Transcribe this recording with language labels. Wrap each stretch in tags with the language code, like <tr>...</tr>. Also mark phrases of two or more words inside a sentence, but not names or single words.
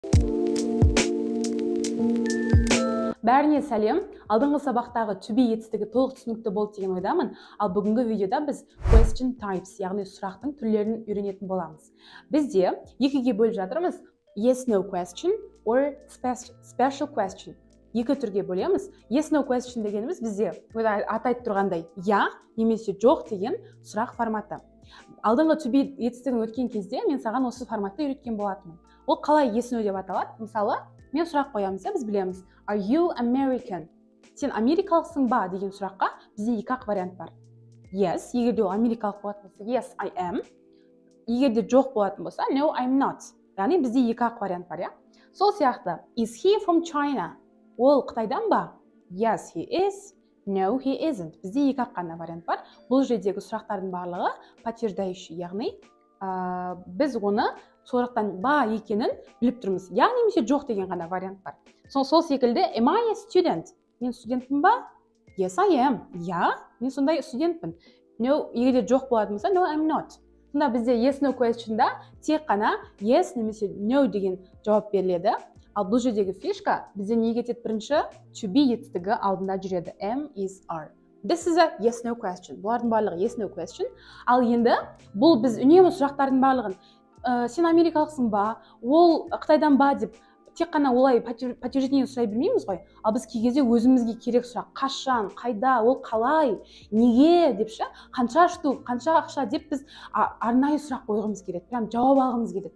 <kk>Бәріне сәлем. Алдыңғы сабақтағы</kk> <en>to be</en> <kk>етістігі толық түсінікті болды деген ойдамын. Ал бүгінгі видеода біз</kk> <en>question types,</en> <kk>яғни сұрақтың түрлерін үйренетін боламыз. Бізде екіге бөліп жатырмыз.</kk> <en>Yes, no question or special question.</en> <kk>Екі түрге бөлеміз.</kk> <en>Yes, no question</en> <kk>дегеніміз бізде атайды тұрғандай я немесе жоқ деген сұрақ форматы. Алдыңғы</kk> <en>to be</en> <kk>етістігін өткен кезде мен саған осы форматты үйреткен болатынмын. Ол қалай</kk> <en>yes, no</en> <kk>деп аталады? Мысалы, мен сұрақ қоямыз, біз білеміз.</kk> <en>Are you American?</en> <kk>Сен америкалықсың ба деген сұраққа бізде екі-ақ вариант бар. Yes, егер де ол америкалық болатын болса,</kk> <en>yes, I am.</en> <kk>Егер де жоқ болатын болса,</kk> <en>no, I'm not.</en> <kk>Яғни бізде екі-ақ вариант бар, я? Сол сияқты,</kk> <en>is he from China?</en> <kk>Ол Қытайдан ба?</kk> <en>Yes, he is. No, he isn't.</en> <kk>Бізде екі-ақ қана вариант бар. Бұл жердегі сұрақтардың барлығы подтверждающий, яғни біз оны сұрақтан ба екенін біліп тұрмыз. Я немесе жоқ деген ғана вариант бар. Сол секілді,</kk> <en>am I a student?</en> <kk>Мен студентпін ба?</kk> <en>Yes, I am.</en> <kk>Я, мен сондай студентпін. No, егер де жоқ болатын болса,</kk> <en>no, I'm not.</en> <kk>Сонда бізде</kk> <en>yes, no question'да</en> <kk>тек қана yes немесе no деген жауап беріледі. Ал бұл жердегі фишка бізде не кетеді бірінші?</kk> <en>To be</en> <kk>етістігі алдында жүреді.</kk> <en>Am, is, are. This is a yes, no question.</en> <kk>Бұлардың барлығы</kk> <en>yes, no question.</en> <kk>Ал енді бұл біз үнемі сұрақтардың барлығын сен америкалықсың ба, ол Қытайдан ба деп тек қана олай подтверждение сұрай білмейміз ғой. Ал біз кей кезде өзімізге керек сұрақ, қашан, қайда, ол қалай, неге деп ше, қанша штук, қанша ақша деп біз арнайы сұрақ қойғымыз келеді, прям жауап алғымыз келеді.</kk>